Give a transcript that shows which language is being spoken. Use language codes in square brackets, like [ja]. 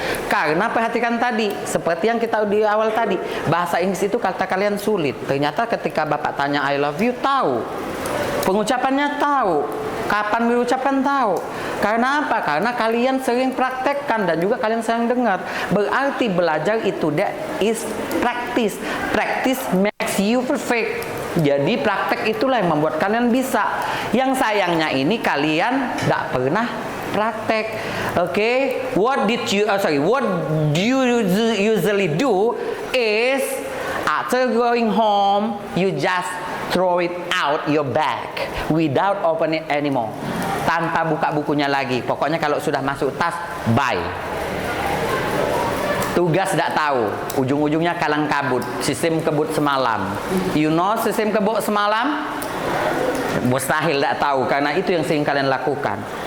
[id] Karena perhatikan tadi, seperti yang kita di awal tadi, bahasa Inggris itu kata kalian sulit. Ternyata ketika Bapak tanya [en] I love you, [id] tahu. Pengucapannya tahu. Kapan diucapkan tahu. Karena apa? Karena kalian sering praktekkan dan juga kalian sering dengar. Berarti belajar itu [en] that is practice. Practice makes you perfect. [id] Jadi praktek itulah yang membuat kalian bisa. Yang sayangnya ini kalian tidak pernah praktek. [en] Oke, what do you usually do is after going home you just throw it out your bag without open it anymore. [id] Tanpa buka bukunya lagi. Pokoknya kalau sudah masuk tas, bye. Tugas tidak tahu, ujung-ujungnya kalang kabut, sistem kebut semalam. [en] You know [id] sistem kebut semalam? Mustahil tidak tahu, karena itu yang sering kalian lakukan.